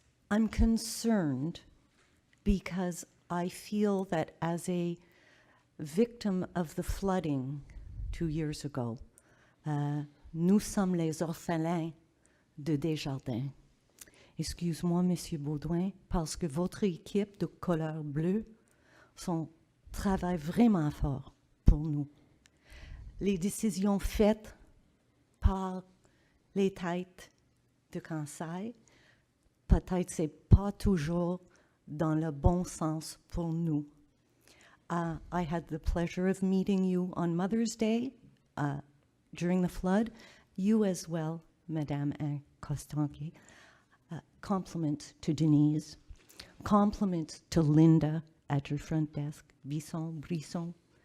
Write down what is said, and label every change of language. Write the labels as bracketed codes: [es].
[en] I'm concerned because I feel that as a victim of the flooding 2 years ago, [fr] nous sommes les orphelins de Desjardins. Excuse-moi, Monsieur Baudouin, parce que votre équipe de couleur bleue travaille vraiment fort pour nous. Les décisions faites par les têtes de conseil, peut-être c'est pas toujours dans le bon sens pour nous. [en] I had the pleasure of meeting you on Mother's Day during the flood. You as well, Madame Costanqui. Compliment to Denise. Compliment to Linda at your front desk. Brisson.